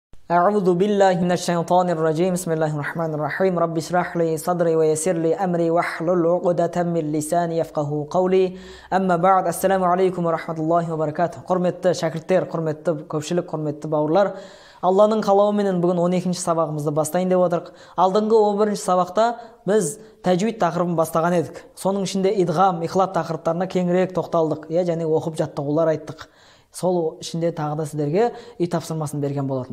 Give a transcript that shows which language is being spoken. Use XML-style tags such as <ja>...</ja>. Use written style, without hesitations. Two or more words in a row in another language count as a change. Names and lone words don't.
<ar>أعوذ بالله من الشيطان الرجيم بسم الله الرحمن الرحيم رب اشرح لي صدري ويسر لي أمري واحلل عقدة من لساني يفقهوا قولي أما بعد السلام عليكم ورحمة الله وبركاته.</ar> <kk>Құрметті шәкірттер, құрметті көпшілік, құрметті бауырлар, Алланың қалауыменен бүгін 12-ші сабағымызды бастайын деп отырмыз. Алдыңғы 11-ші сабақта біз тәжвид тақырыбын бастаған едік. Соның ішінде идғам, ихлап тақырыптарына кеңірек тоқталдық, және оқып жаттығулар айттық. Сол ішінде тағы да сіздерге үй тапсырмасын берген болатын.</kk>